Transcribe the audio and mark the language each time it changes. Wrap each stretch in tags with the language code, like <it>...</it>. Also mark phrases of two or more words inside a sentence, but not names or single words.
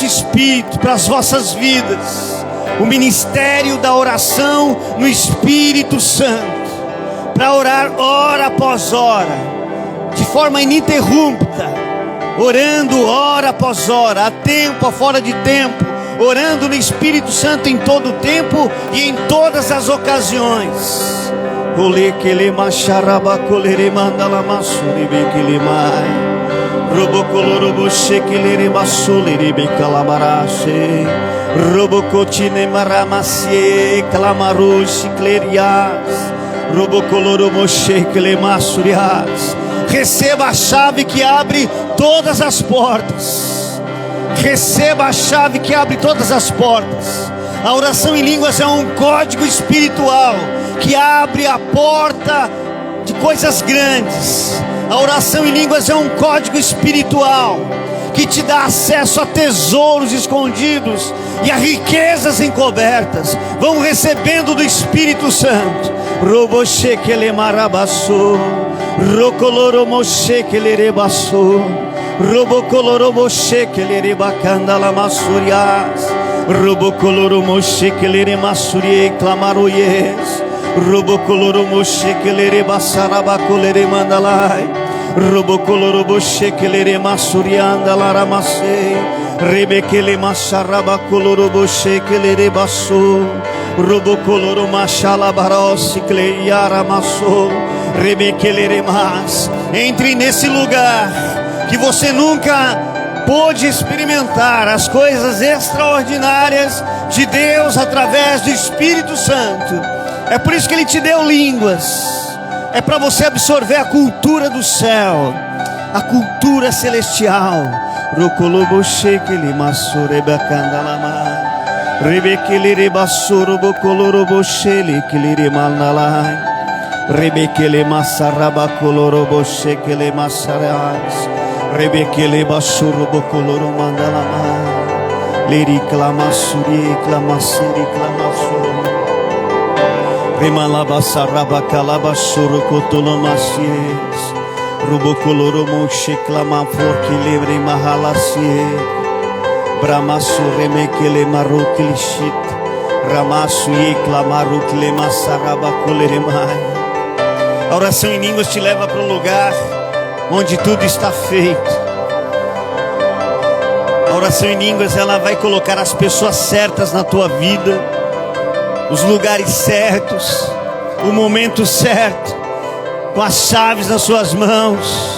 <pt>espírito, para as vossas vidas, o ministério da oração no Espírito Santo, para orar hora após hora, de forma ininterrupta, orando hora após hora, a tempo, a fora de tempo, orando no Espírito Santo em todo o tempo e em todas as ocasiões. Robocolorobo shekelere masolere becalamarashe. Robocotine maramasie clamaroshi clerias. Robocolorobo shekele masurias. Receba a chave que abre todas as portas. Receba a chave que abre todas as portas. A oração em línguas é um código espiritual que abre a porta de coisas grandes. A oração em línguas é um código espiritual que te dá acesso a tesouros escondidos e a riquezas encobertas. Vão recebendo do Espírito Santo. Roboshekele marabasso, rocoloromoshekele rebasso, robocoloromoshekele rebacandala massurias, robocoloromoshekele remassurie clamaroies. Robocoloromoshekele rebassarabacolere mandalai. Robocoloroboshekele masurianda laramase. Rebekele massarabacoloroboshekele rebasso. Robocoloromashalabaraosi cleiaramasso. Rebekele remas. Entre nesse lugar que você nunca pôde experimentar as coisas extraordinárias de Deus através do Espírito Santo. É por isso que Ele te deu línguas. É para você absorver a cultura do céu, a cultura celestial. Rebekele masaraba kolorobo shekele masaras. Rebekele basurobo koloro mandalama. Leri klamasuri klamasiri klamasuru. Remalaba saraba kalaba suru kotolomasies. Rubo koloro moshe klama forki lebre mahalasie. Bramasu remekele maroklishit. Ramasu e clamaru klema saraba koleremai. A oração em línguas te leva para um lugar onde tudo está feito. A oração em línguas, ela vai colocar as pessoas certas na tua vida, os lugares certos, o momento certo, com as chaves nas suas mãos.</pt>